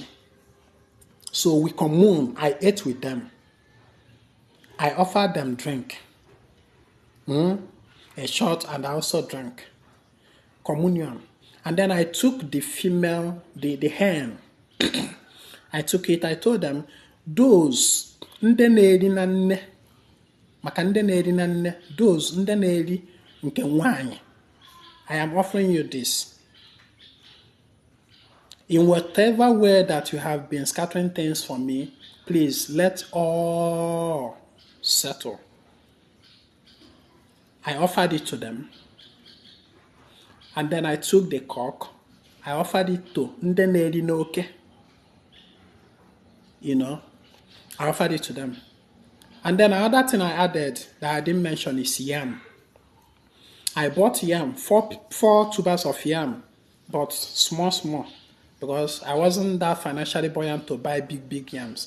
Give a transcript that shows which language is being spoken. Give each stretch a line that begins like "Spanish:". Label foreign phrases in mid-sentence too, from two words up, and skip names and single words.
English: So we commune. I ate with them. I offered them drink. A shot, and I also drank. Communion. And then I took the female, the hen. I took it. I told them, those
Igbo: ndị na-eri na nne, maka ndị na-eri na nne,
English: those
Igbo: ndị na-eri nke nwanyị,
English: I am offering you this. In whatever way that you have been scattering things for me, please let all settle. I offered it to them. And then I took the cock. I offered it to
Igbo: ndị na-eri n'oke.
English: You know, I offered it to them. And then another thing I added that I didn't mention is yam. I bought yam, four tubers of yam, but small, because I wasn't that financially buoyant to buy big yams.